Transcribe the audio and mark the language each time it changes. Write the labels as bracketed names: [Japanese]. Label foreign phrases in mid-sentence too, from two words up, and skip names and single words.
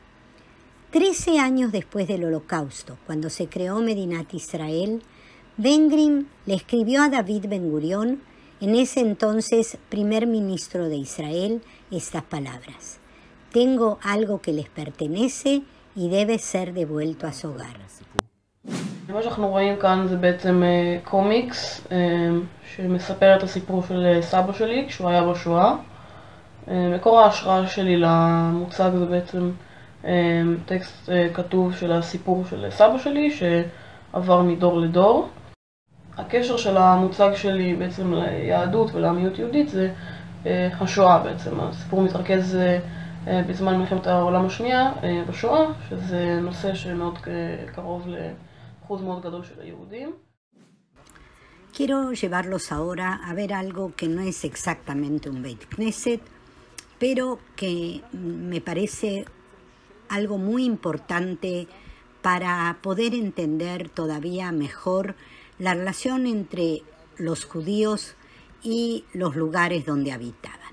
[Spanish] 13 años después del Holocausto, cuando se creó [Hebrew] מדינת ישראל, [Spanish] Ben Gurion le escribió a David Ben Gurion, en ese entonces primer ministro de Israel, estas palabras: «Tengo algo que les pertenece y debe ser devuelto a su hogar». [Hebrew] מה שאנחנו רואים כאן זה בעצם קומיקס שמספר את הסיפור של סבא שלי כשהוא היה בשואה. מקור ההשראה שלי למוצג זה בעצם טקסט כתוב של הסיפור של סבא שלי שעבר מדור לדור. הקשר של המוצג שלי בעצם ליהדות ולעמיות יהודית זה השואה בעצם. הסיפור מתרכז בזמן מלחמת העולם השנייה בשואה, שזה נושא שמאוד קרוב לאחוז מאוד גדול של היהודים. [Spanish] Quiero llevarlos ahora a ver algo que no es exactamente un [Hebrew] בית כנסת, [Spanish] pero que me parece algo muy importante para poder entender todavía mejor la relación entre los judíos y los lugares donde habitaban.